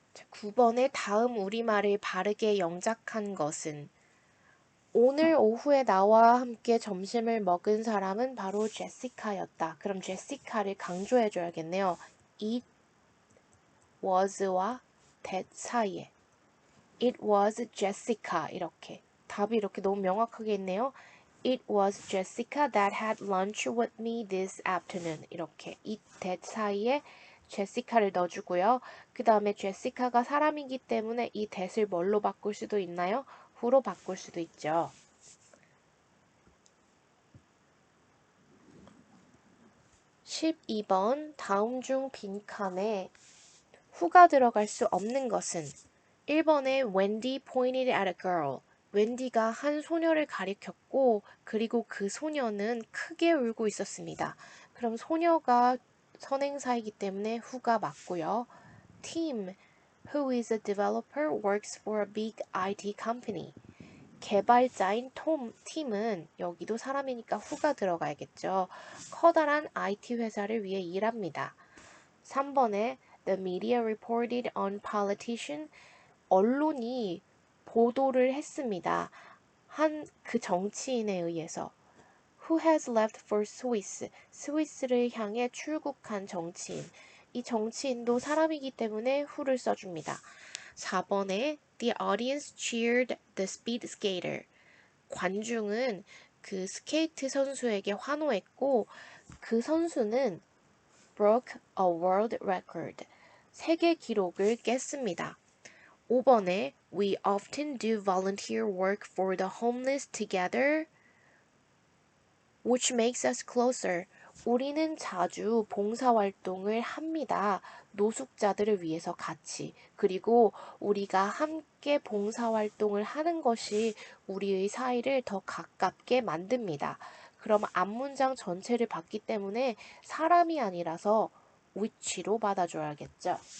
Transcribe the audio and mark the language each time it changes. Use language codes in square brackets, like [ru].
[ko] 9번에 다음 우리말을 바르게 영작한 것은 오늘 오후에 나와 함께 점심을 먹은 사람은 바로 제시카였다. 그럼 제시카를 강조해줘야겠네요. It was와 that 사이에 [en] It was Jessica [ko] 이렇게 답이 이렇게 너무 명확하게 있네요. [en] It was Jessica that had lunch with me this afternoon [ko] 이렇게 it that 사이에 제시카를 넣어주고요. 그 다음에 제시카가 사람이기 때문에 이 that을 뭘로 바꿀 수도 있나요? who로 바꿀 수도 있죠. 12번 다음 중 빈칸에 who가 들어갈 수 없는 것은 1번에 [en] Wendy pointed at a girl. [ko] 웬디가 한 소녀를 가리켰고 그리고 그 소녀는 크게 울고 있었습니다. 그럼 소녀가 선행사이기 때문에 who가 맞고요. [en] Tim, who is a developer, works for a big IT company. [ko] 개발자인 팀은 여기도 사람이니까 who가 들어가야겠죠. 커다란 IT 회사를 위해 일합니다. 3번에 [en] The media reported on politician. [ko] 언론이 보도를 했습니다. 한 그 정치인에 의해서. [en] Who has left for Swiss? [ko] 스위스를 향해 출국한 정치인. 이 정치인도 사람이기 때문에 who를 써줍니다. 4번에 [en] The audience cheered the speed skater. [ko] 관중은 그 스케이트 선수에게 환호했고 그 선수는 [en] broke a world record. [ko] 세계 기록을 깼습니다. 5번에 [en] We often do volunteer work for the homeless together, which makes us closer. [ko] 우리는 자주 봉사활동을 합니다. 노숙자들을 위해서 같이. 그리고 우리가 함께 봉사활동을 하는 것이 우리의 사이를 더 가깝게 만듭니다. 그럼 앞문장 전체를 봤기 때문에 사람이 아니라서 which로 받아줘야겠죠.